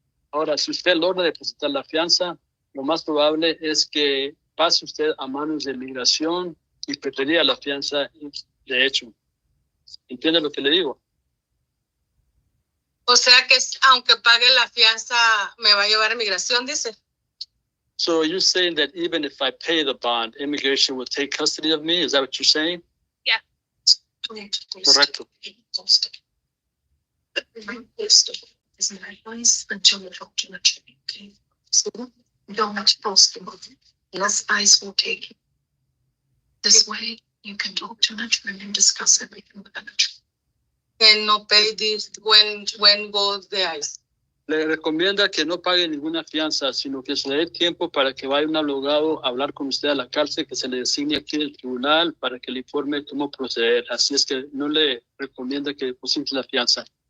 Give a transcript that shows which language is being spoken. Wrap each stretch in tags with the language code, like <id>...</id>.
<es>Ahora, si usted logra depositar la fianza, lo más probable es que pase usted a manos de migración y perdería la fianza de hecho. ¿Entiende lo que le digo? O sea que aunque pague la fianza, me va a llevar a migración, dice.</es> <en>So you're saying that even if I pay the bond, immigration will take custody of me? Is that what you're saying? Yeah.</en> <es>Correcto.</es> <en>Is my advice until you talk to the attorney, okay? So you don't have to post the movie unless ICE will take it. This way you can talk to an attorney and discuss everything with an attorney. And no pay this when goes the ICE.</en> <es>Le recomienda que no pague ninguna fianza, sino que se le dé tiempo para que vaya un abogado a hablar con usted a la cárcel, que se le designe aquí en el tribunal para que le informe cómo proceder. Así es que no le recomienda que deposite la fianza.</es>